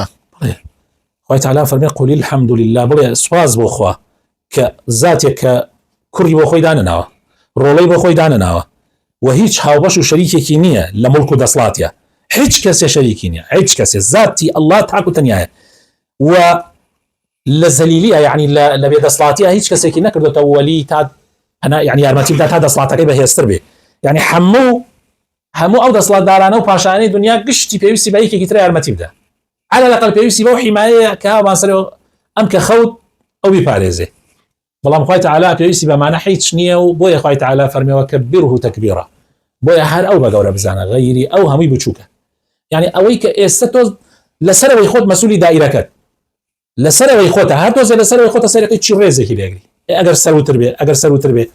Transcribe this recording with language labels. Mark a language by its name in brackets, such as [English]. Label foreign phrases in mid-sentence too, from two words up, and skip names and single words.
[Central Kurdish] خوای تعالی فرمی [Arabic] قل الحمد لله، [Central Kurdish] بڵێ سواز بۆ خوا کە زاتێک کە کوڕی بۆ خۆی دانەناوە، ڕۆڵەی بۆ خۆی دانەناوە و هیچ هاوبەش و شەریکێکی نییە لە مڵک و دەسڵاتیە، هیچ کەسێ شەریکی نییە، هیچ کەسێ، زاتی ئەڵڵا تاک و تەنیایە و لە زەلیلیە، یعنی لە بێدەسڵاتیە هیچ کەسێکی نەکردوتە وەلی تا یعنی یارمەتی بدات تا دەسڵاتەکەی بەهێزتر بێ. یعنی هەموو ئەو دەسڵاتدارانە و پاشانەی دنیا گشتی پێویستی بە یەکێکی تر یارمەتی بدە، [Arabic] على الأقل [Central Kurdish] پێویستی بەو حیمایەیە کە هاوبانسەرەوە ئەم کە خەوت ئەو بیپارێزێ. بەڵام خوای تعالی پێویستی بەمانە هیچ نییە و بۆیە خوای تعالی فەرمیەوە [Arabic] کەبیره تەکبیرا، [Central Kurdish] بۆیە هەر ئەو بە گەورە بزانە، غەیری ئەو هەمووی بچووکە. یعنی ئەوەی کە ئێستا تۆ لەسەرەوەی خۆت مەسوولی دائیرەکەت، لەسەرەوەی خۆتە، هەر تۆزێ لەسەرەوەی خۆتە سەرەکەی چی ڕێزێکی لێگری، ئەگەر سەروتر بێ.